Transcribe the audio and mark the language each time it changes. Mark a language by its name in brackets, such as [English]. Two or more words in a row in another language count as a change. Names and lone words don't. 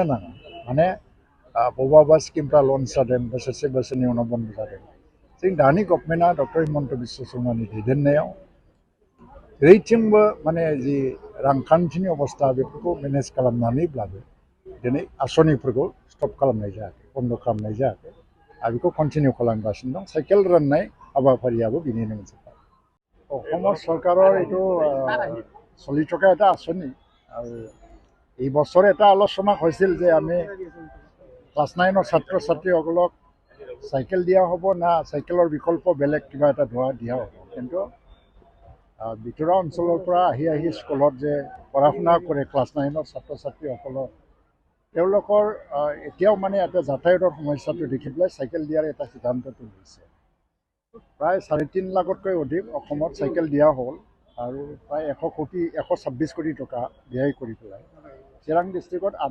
[Bodo] नाङा माने बबेबा स्किमफ्रा लन्च जादों बोसोरसे बोसोरनि उनाव बन्द जादों जों दानि गभर्नमेन्टआ डक्टर हिमन्त बिश्व शर्मानि दैदेननायाव जेरैथिंबो माने जि रांखान्थिनि अबस्था बेफोरखौ मेनेज खालामनानैब्लाबो दिनै आसनिफोरखौ स्टप खालामनाय जायाखै बन्द खालामनाय जायाखै आरो बेखौ कन्टिनिउ खालामगासिनो दं साइकेल राननाय हाबाफारियाबो बिनिनो मोनसे [Assamese] অসমৰ চৰকাৰৰ এইটো চলি থকা এটা আঁচনি আৰু এই বছৰ এটা আলোচনা হৈছিল যে আমি ক্লাছ 9ৰ ছাত্ৰ ছাত্ৰীসকলক চাইকেল দিয়া হ'ব না চাইকেলৰ বিকল্প বেলেগ কিবা এটা দিয়া হ'ব কিন্তু ভিতৰুৱা অঞ্চলৰ পৰা আহি স্কুলত যে পঢ়া শুনা কৰে ক্লাছ 9ৰ ছাত্ৰ ছাত্ৰীসকলক তেওঁলোকৰ এতিয়াও মানে এটা যাতায়াতৰ সমস্যাটো দেখি পেলাই চাইকেল দিয়াৰ এটা সিদ্ধান্তটো লৈছে প্ৰায় 3.5 লাখতকৈ অধিক অসমত চাইকেল দিয়া হ'ল আৰু প্ৰায় 126 কোটি টকা ব্যয় কৰি পেলাই চিৰাং ডিষ্ট্ৰিক্টত